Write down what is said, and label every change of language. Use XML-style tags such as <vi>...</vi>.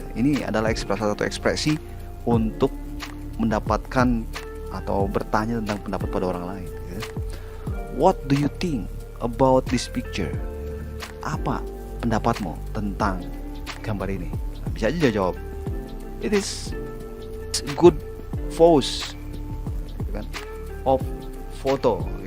<id>Ini adalah satu ekspresi untuk mendapatkan atau bertanya tentang pendapat pada orang lain.</id> <en>What do you think about this picture?</en> <id>Apa pendapatmu tentang gambar ini? Bisa aja jawab, it is good pose of foto.</id>